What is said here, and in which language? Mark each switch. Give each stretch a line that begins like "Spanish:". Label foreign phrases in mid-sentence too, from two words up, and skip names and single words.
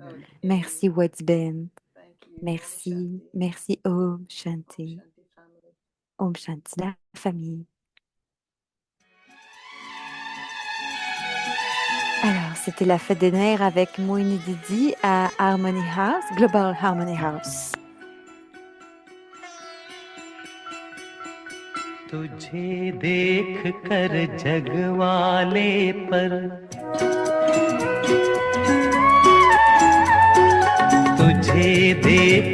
French: Merci, Wetzben. Merci, merci, Om Shanti. Om Shanti, la famille. Alors, c'était la fête des nerfs avec Moini Didi à Harmony House, Global Harmony House.
Hindi: तुझे देख कर जग वाले पर तुझे देख